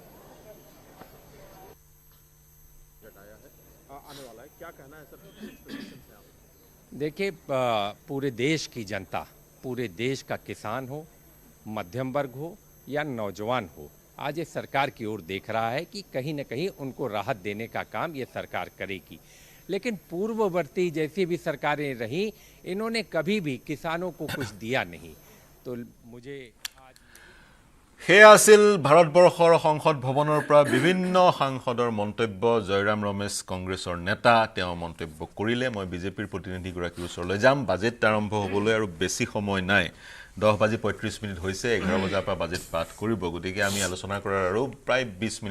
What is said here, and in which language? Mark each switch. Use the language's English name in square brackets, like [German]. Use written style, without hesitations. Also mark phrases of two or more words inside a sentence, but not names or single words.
[Hindi] देखिए पूरे देश की जनता पूरे देश का किसान हो मध्यम वर्ग हो या नौजवान हो आज ये सरकार की ओर देख रहा है कि कहीं न कहीं उनको राहत देने का काम ये सरकार करेगी लेकिन पूर्ववर्ती जैसी भी सरकारें रहीं इन्होंने कभी भी किसानों को कुछ दिया नहीं तो मुझे [Assamese] ভাৰতবৰ্ষৰ সংসদ ভৱনৰ পৰা বিভিন্ন সাংসদৰ মন্তব্য জয়ৰাম ৰমেশ কংগ্ৰেছৰ নেতা তেওঁ মন্তব্য কৰিলে মই বিজেপিৰ প্ৰতিনিধিগৰাকীৰ ওচৰলৈ যাম বাজেট আৰম্ভ হ'বলৈ আৰু বেছি সময় নাই 10:35 হৈছে 11 বজাৰ পৰা বাজেট পাঠ কৰিব গতিকে আমি আলোচনা কৰাৰ আৰু প্ৰায়